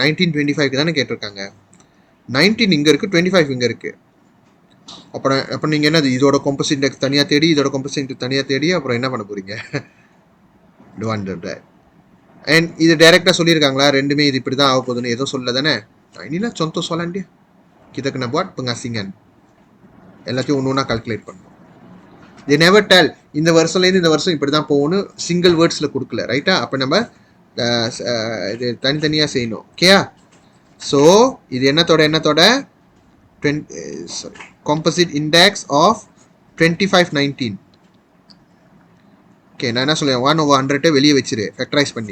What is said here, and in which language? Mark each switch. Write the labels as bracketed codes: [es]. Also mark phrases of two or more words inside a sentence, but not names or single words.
[ta] 1925 தானே கேட்டிருக்காங்க. 19 இங்கே இருக்குது, 25 இங்கே இருக்குது. அப்புறம் நீங்கள் என்னது, இதோட [en] composite index [ta] தனியாக தேடி, இதோட [en] composite index [ta] தனியாக தேடி அப்புறம் என்ன பண்ண போகிறீங்க? அண்ட் இது டைரெக்டாக சொல்லியிருக்காங்களா ரெண்டுமே இது இப்படி தான் ஆக போகுதுன்னு? எதுவும் சொல்ல தானே. [ms] inilah contoh soalan dia. Kita kena buat pengasingan. [ta] எல்லாத்தையும் ஒன்று ஒன்றா கால்குலேட் பண்ணணும். [en] they never tell [ta] இந்த வருஷம்லேருந்து இந்த வருஷம் இப்படி தான் போகணும், [en] single words [ta] கொடுக்கல, ரைட்டா? அப்போ நம்ம இது தனித்தனியாக செய்யணும். ஓகேயா? ஸோ இது என்னத்தோட [en] composite index of 2519. [ta] ஓகே, நான் என்ன சொல்லுவேன், 1/100 வெளியே வச்சிரு, ஃபேக்டரைஸ் பண்ணி.